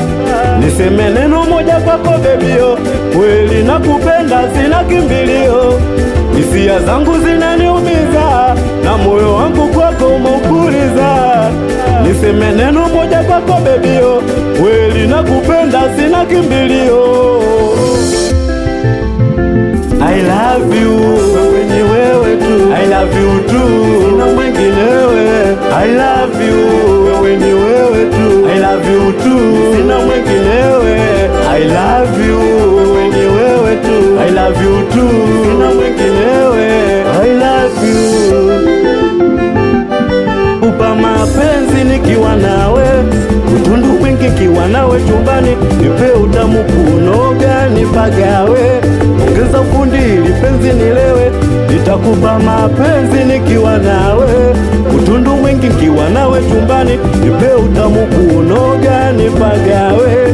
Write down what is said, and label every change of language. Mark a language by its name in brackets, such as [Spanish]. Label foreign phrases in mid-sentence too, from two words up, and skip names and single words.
[Swahili] Niseme neno moja kwako bebio, kweli nakupenda sina kimbilio. Hisia zangu zinaniumiza, na moyo wangu kwako umepuliza. Niseme neno moja kwako bebio, kweli nakupenda sina kimbilio. [English] I love you, [Swahili] wewe ni wewe tu. [English] I love you too, [Swahili] sina mwenginewe. [English] I love you, [Swahili] wewe ni wewe tu. [English] I love you too, [Swahili] sina mwenginewe. [English] I love you, [Swahili] wewe ni wewe tu. [English] I love you too, [Swahili] sina mwenginewe. [English] I love you. [Swahili] Upa mapenzi nikiwa nawe, utundu mwingi kiwa nawe chumbani, nipe utamu kunoga nipagawe. Ongeza ufundi ili penzi nilewe, nitakupa mapenzi nikiwa nawe, utundu mwingi kiwa nawe chumbani, nipe utamu kunoga nipagawe.